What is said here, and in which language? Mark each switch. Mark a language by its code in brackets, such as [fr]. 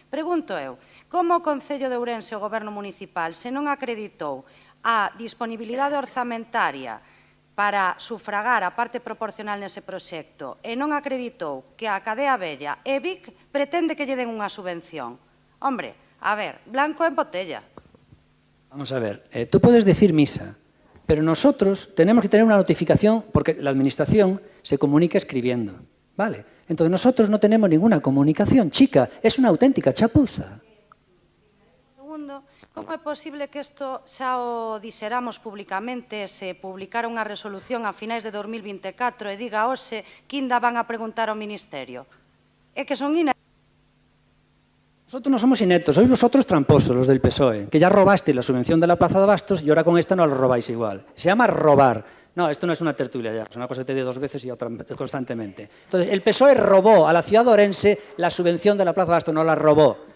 [gl] Pregunto eu, como o Concello de Ourense e o Goberno Municipal se non acreditou a disponibilidade orzamentaria para sufragar a parte proporcional nese proxecto e non acreditou que a Cadea Vella e Vic pretende que lle den unha subvención. [es] Hombre, a ver, blanco en botella. Vamos a ver, tú puedes decir misa, pero nosotros tenemos que tener una notificación porque la administración se comunica escribiendo, ¿vale? Entonces nosotros no tenemos ninguna comunicación, chica, es una auténtica chapuza. [gl] Segundo, como é posible que isto xa o dixeramos públicamente, se publicara unha resolución a finais de 2024 e diga hoxe que ainda van a preguntar ao Ministerio? É que son [es] Nosotros no somos ineptos, sois vosotros tramposos, los del PSOE, que ya robasteis la subvención de la Plaza de Bastos y ahora con esta no la robáis igual. Se llama robar. No, esto no es una tertulia ya, es una cosa que te digo 2 veces y otra constantemente. Entonces, el PSOE robó a la ciudad de Orense la subvención de la Plaza de Bastos, no la robó.